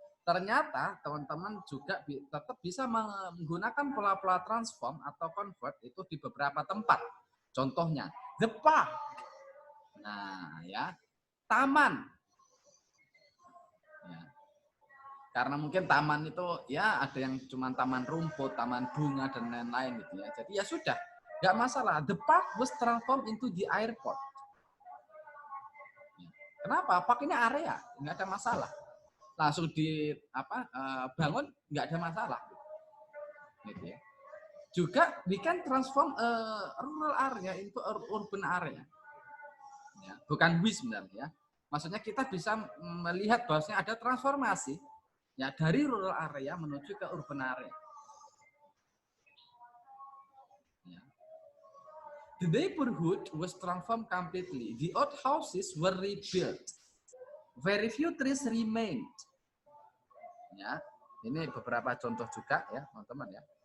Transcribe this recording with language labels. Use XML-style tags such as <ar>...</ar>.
<id>Ternyata teman-teman juga tetap bisa menggunakan pola-pola transform atau convert itu di beberapa tempat. Contohnya</id> <en>the park.</en> <id>Nah, ya, taman. Ya. Karena mungkin taman itu ya ada yang cuma taman rumput, taman bunga dan lain-lain gitu ya. Jadi ya sudah, nggak masalah.</id> <en>The park was transformed into the airport.</en> <id>Kenapa? Park ini area, nggak ada masalah. Langsung bangun nggak ada masalah. Gitu ya. Juga</id> <en>we can transform rural area into urban area.</en> <id>Ya, bukan we sebenarnya. Maksudnya kita bisa melihat bahwasanya ada transformasi ya dari rural area menuju ke urban area. Ya.</id> <en>The neighborhood was transformed completely. The old houses were rebuilt. Very few trees remained.</en> <id>Ya, ini beberapa contoh juga ya teman-teman ya.</id>